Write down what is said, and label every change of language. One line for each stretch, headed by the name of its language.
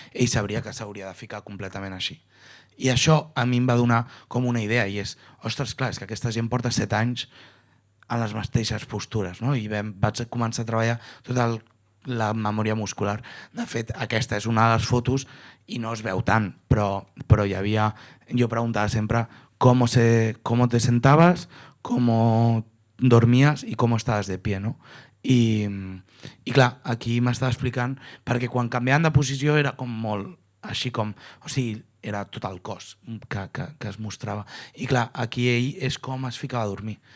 Catalan: Ell sabria que s'hauria de ficar completament així. I això a mi em va donar com una idea i és, ostres, clar, és que aquesta gent porta 7 anys en les mateixes postures, no? I vaig començar a treballar tota la memòria muscular. De fet, aquesta és una de les fotos i no es veu tant, però hi havia... Jo preguntava sempre
Spanish: cómo te sentabas, cómo dormías y cómo estabas de pie, no?
Catalan: I clar, aquí m'estava explicant perquè quan canviaven de posició era com molt així com... O sigui, era tot el cos que es mostrava. I clar, aquí ell és com es ficava a dormir.